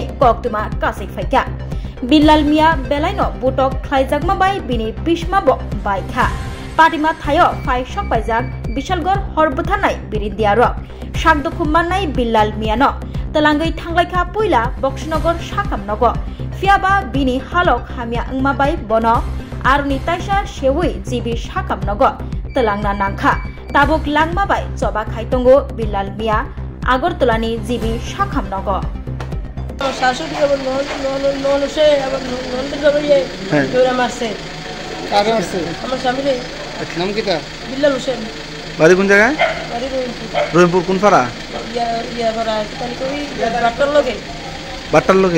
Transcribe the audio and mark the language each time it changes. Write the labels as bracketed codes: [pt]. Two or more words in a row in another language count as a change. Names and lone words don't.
[trp] कक्तमा कासै फायका बिल्लाल मिया बेलायनो बुटक खलायजाकमा बाय बिनि बिस्माबो बायखा पाटिमा थायो फाय सकबायजाक बिशालगढ़ हरबुथारनाय बिरिन्दियार साकदुखुमाननाय बिल्लाल मियानो तलांगै थांलायखा पुइला बक्सनगर साकाम नग फियाबा बिनि हालक हामिया ओंमाबाय बनो आरुनि ताइसा सेवै जिबि साकाम नग तलांना नांखा ताबुक लांमाबाय चबा खायतंगो बिल्लाल मिया आगरतलानि जिबि साकाम नग [bn] শাশুড়ি আবার নন সে আবার নন্দের জবরিয়ে দৌড়া মারছে কাকে মারছে আমার স্বামী রে নাম কি তার বিল্লাল হোসেন বাড়ি কোন জায়গায় বাড়ি রহিমপুর কোন পাড়া ইয়া পাড়া তাই কই বাট্টার লগে